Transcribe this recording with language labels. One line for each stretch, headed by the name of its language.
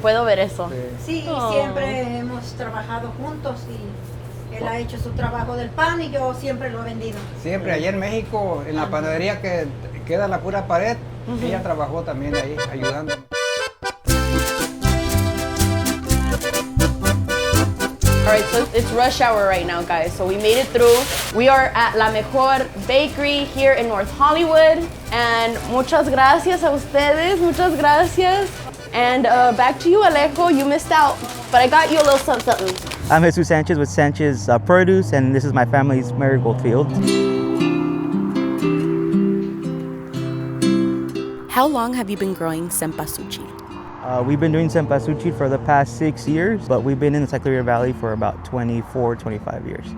Spanish: Puedo ver eso. Sí, Oh. siempre hemos trabajado juntos y él ha hecho su trabajo del pan y yo siempre lo he vendido. Siempre, allá en México, en la panadería que queda la pura pared, ella trabajó también ahí, ayudando.
English: All right, so it's rush hour right now, guys. So we made it through. We are at La Mejor Bakery here in North Hollywood. And
Spanish: muchas gracias a ustedes, muchas gracias.
English: And back to you, Alejo. You missed out, but I got you a little something. I'm Jesus Sanchez with Sanchez Produce, and this is my family's marigold field. How long have you been growing cempasúchil? We've been doing cempasúchil for the past 6 years, but we've been in the Sacramento Valley for about 24, 25 years.